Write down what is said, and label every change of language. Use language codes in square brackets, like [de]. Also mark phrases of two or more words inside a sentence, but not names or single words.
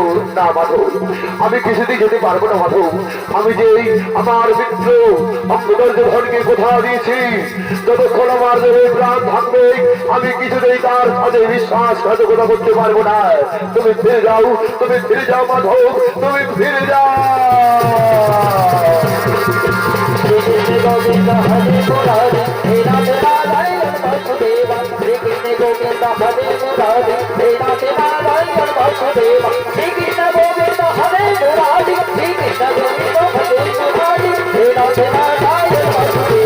[bn] না মাধব, আমি কিছুতেই যেতে পারবো না মাধব। আমি যে আমার মিত্র অঙ্গরাজকে কথা দিয়েছি, যতক্ষণ আমার দেহে প্রাণ থাকবে আমি কিছুতেই তার সাথে বিশ্বাসঘাতকতা করতে পারবো না। তুমি ফিরে যাও মাধব, তুমি ফিরে যাও। [sa] गोविंद हरे मुरारी हे नाथ नारायण वासुदेव। श्री कृष्ण गोविंद हरे मुरारी हे नाथ नारायण वासुदेव। श्री कृष्ण गोविंद हरे मुरारी श्री कृष्ण गोविंद हरे मुरारी हे नाथ नारायण वासुदेव।